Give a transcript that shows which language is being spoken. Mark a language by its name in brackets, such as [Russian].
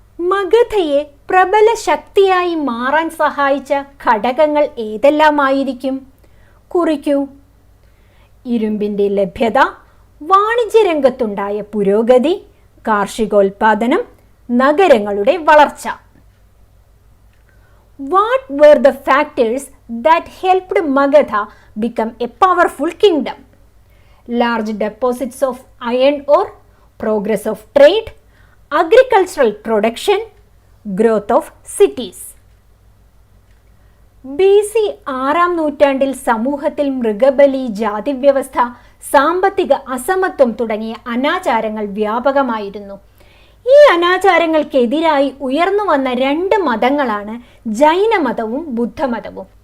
[Malayalam] മഗധയെ പ്രബല ശക്തിയായി മാറാൻ സഹായിച്ച ഘടകങ്ങൾ ഏതെല്ലാമായിരിക്കും? കുറിക്കൂ. ഇരുമ്പിൻ്റെ ലഭ്യത, വാണിജ്യരംഗത്തുണ്ടായ പുരോഗതി, കാർഷികോൽപാദനം, നഗരങ്ങളുടെ വളർച്ച. [English] What were the factors that helped Magadha become a powerful kingdom? Large deposits of iron ore, progress of trade, agricultural production, growth of cities. [Malayalam] BC 6-ാം നൂറ്റാണ്ടിൽ സമൂഹത്തിൽ മൃഗബലി, ജാതിവ്യവസ്ഥ, സാമ്പത്തിക അസമത്വം തുടങ്ങിയ അനാചാരങ്ങൾ വ്യാപകമായിരുന്നു. ഈ അനാചാരങ്ങൾക്കെതിരായി ഉയർന്നു വന്ന 2 മതങ്ങളാണ് ജൈനമതവും ബുദ്ധമതവും.